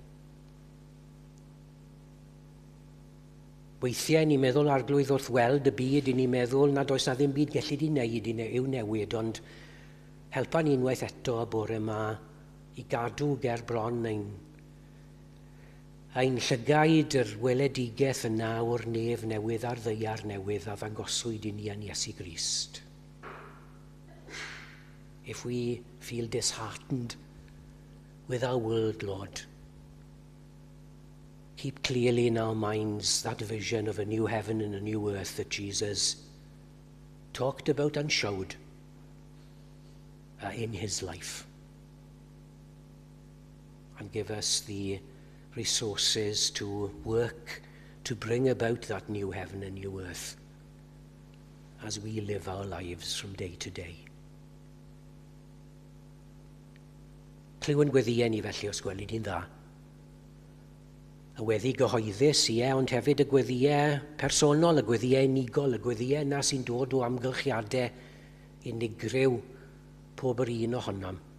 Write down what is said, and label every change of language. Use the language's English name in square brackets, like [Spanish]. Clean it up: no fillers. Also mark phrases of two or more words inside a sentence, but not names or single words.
[Welsh] Weithiau ni'n meddwl arglwydd wrth weld y byd, i ni'n meddwl nad oes na ddim byd gellid i wneud i'w newid, ond helpa ni unwaith eto y bore yma i gadw ger bron ein llygaid yr weledigaeth yna o'r nef newydd a'r ddeiar newydd a ddangoswyd i ni yn Iesu Grist. [English] If we feel disheartened with our world, Lord, keep clearly in our minds that vision of a new heaven and a new earth that Jesus talked about and showed in his life. And give us the resources to work to bring about that new heaven and new earth as we live our lives from day to day. [Welsh] Clyw yn gweddiau ni felly os gweli di'n dda. Y weddi gyhoeddus, ond hefyd y gweddiau personol, y gweddiau unigol, y gweddiau yna sy'n dod o amgylchiadau unigryw pob yr un ohonam.